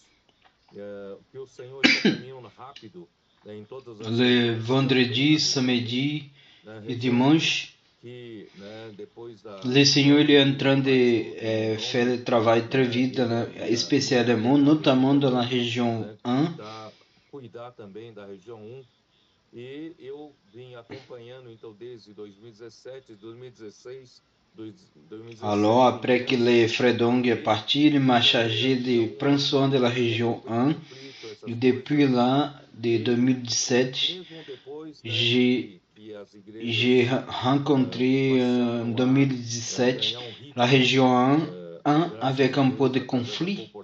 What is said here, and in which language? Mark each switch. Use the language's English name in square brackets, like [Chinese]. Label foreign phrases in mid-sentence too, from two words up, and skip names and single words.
[French] Le vendredi, samedi et dimanche, le Seigneur il est en train de faire le travail très vite, spécialement, notamment dans la région 1. [Portuguese] E eu vim acompanhando, então, desde 2017, 2016, 2017... [French] Alors, après que le frère Dong est parti, il m'a chargé de prendre soin de la région 1. Et depuis là, de 2017, j'ai rencontré en 2017 la région 1 avec un peu de conflit.